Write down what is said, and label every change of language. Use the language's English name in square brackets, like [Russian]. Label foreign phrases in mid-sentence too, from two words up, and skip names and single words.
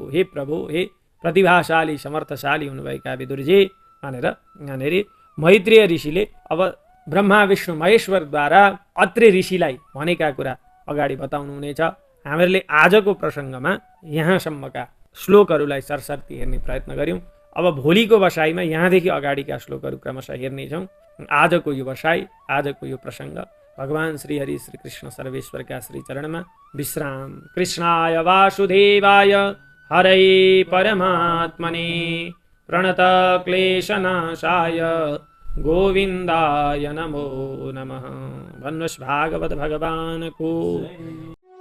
[Nepali] हे प्रभु, हे प्रतिभाशाली समर्थशाली हुनुभएका विदुरजी भनेर यहाँनिर मैत्रेय ऋषिले अब ब्रह्मा विष्णु महेश्वरद्वारा अत्रि ऋषिलाई भनेका कुरा अगाडि बताउनुहुनेछ। हामीहरूले आजको प्रसङ्गमा यहाँसम्मका श्लोकहरूलाई सरसर्ती हेर्ने प्रयत्न गऱ्यौँ। अब भोलिको बसाइमा यहाँदेखि अगाडिका श्लोकहरू क्रमशः हेर्नेछौँ। आजको यो बसाइ, आजको यो प्रसङ्ग भगवान श्री हरि श्री कृष्ण सर्वेश्वरका श्री चरणमा विश्राम। [Sanskrit] कृष्णाय वासुदेवाय हरै परमात्मने प्रणत क्लेशनाशाय गोविन्दाय नमो नमः। [Nepali] भन्नुहोस् भागवत भगवानको